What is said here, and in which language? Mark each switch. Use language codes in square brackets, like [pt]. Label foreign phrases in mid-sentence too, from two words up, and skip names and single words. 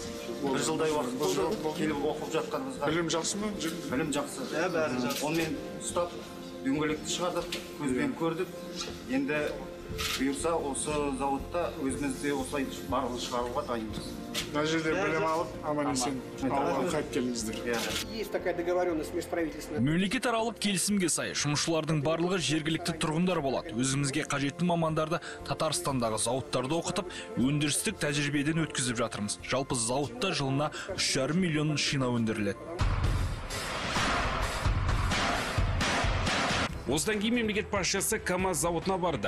[kk] Бір жылдай уақыт болды, келіп оқып жатқанымызға. Білім жақсы ма? Білім жақсы. Бәрі жақсы. Онымен ұстап, дөңгелекті шығардық, көзбен көрдік. Енді бұйырса осы зауытта өзімізде осылай барлығы шығаруға дайынбыз. Мына жерде білім алып, аман-есен ауылға қайтып келіңіздер. [ru] Есть такая договоренность межправительственная. [kk] Мемлекетаралық келісімге сай жұмысшылардың барлығы жергілікті тұрғындар болады. Өзімізге қажетті мамандарды Татарстандағы зауыттарды оқытып, өндірістік тәжірибеден өткізіп жатырмыз. Жалпы зауытта жылына 3,5 миллион шина өндіріледі. Осыдан кейін мемлекет басшысы КАМАЗ зауытына барды.